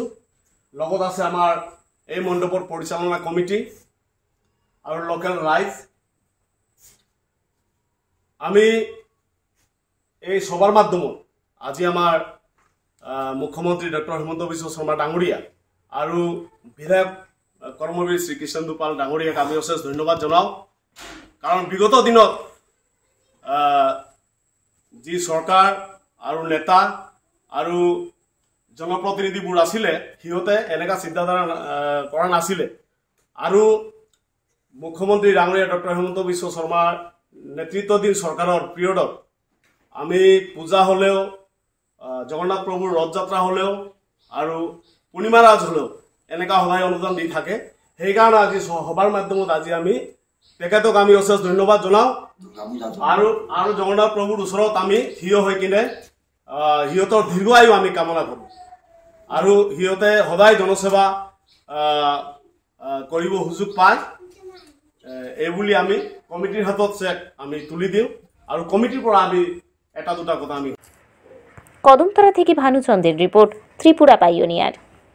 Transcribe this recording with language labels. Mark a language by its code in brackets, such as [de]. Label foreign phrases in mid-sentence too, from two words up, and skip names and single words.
[as] লগত আছে আমাৰ এই মণ্ডপৰ পৰিচালনা কমিটি আৰু লোকেল ৰাইজ। আমি এই সভাৰ মাধ্যমত আজি আমাৰ মুখ্যমন্ত্রী ডক্টর হিমন্ত বিশ্ব শর্মা ডাঙরিয়া আৰু বিধায়ক কর্মবীর শ্রী কৃষ্ণেন্দু পাল ডাঙরিয়াক আমি অশেষ ধন্যবাদ জানাও। কারণ বিগত দিনত যি সরকার আৰু নেতা আৰু জনপ্রতিনিধিবোৰ আছিলে সিহঁতে এনেকা চিন্তাধারা কৰা নাছিলে, আৰু মুখ্যমন্ত্রী ডাঙরিয়া ডক্টর হিমন্ত বিশ্ব শর্মার নেতৃত্বাধীন সরকারের পিরিয়ডত আমি পূজা হলেও জগন্নাথ প্রভুর রথযাত্রা হলেও আৰু পূর্ণিমা রাজ হলেও এনেকা সদায় অনুদান দি থাকে। সেইকাৰণে আজি সভাৰ মাধ্যমত আজি আমি তেখেতক আমি অশেষ ধন্যবাদ জনাও, আৰু জগন্নাথ প্ৰভুৰ ওচৰত আমি থিয় হৈ কিনে সিহঁতৰ দীৰ্ঘায়ু আমি কামনা কৰোঁ, আৰু সিহঁতে সদায় জনসেৱা কৰিব সুযোগ পায় এইবুলি আমি কমিটিৰ হাতত চেক আমি তুলি দিওঁ, আৰু কমিটিৰ পৰা আমি এটা দুটা কথা আমি [bn] কদমতলা থেকে ভানুচন্দ্রের রিপোর্ট, ত্রিপুরা পাইওনিয়ার।